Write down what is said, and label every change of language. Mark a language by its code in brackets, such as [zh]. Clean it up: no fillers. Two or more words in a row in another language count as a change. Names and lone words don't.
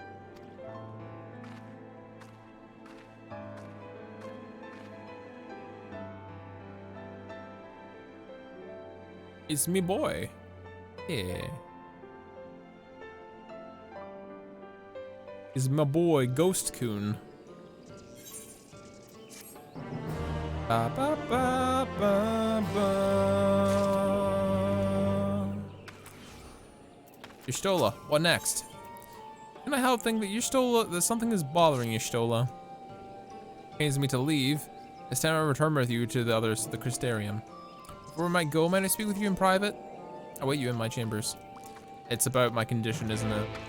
[en] It's me boy. Yeah. It's my boy, Ghost Coon. Ba ba ba ba ba. Y'shtola, what next? Can I help think that that something is bothering Y'shtola? Pains me to leave. It's time I return with you to the others, the Crystarium. Before we might go, might I speak with you in private? I'll wait you in my chambers. It's about my condition, isn't it?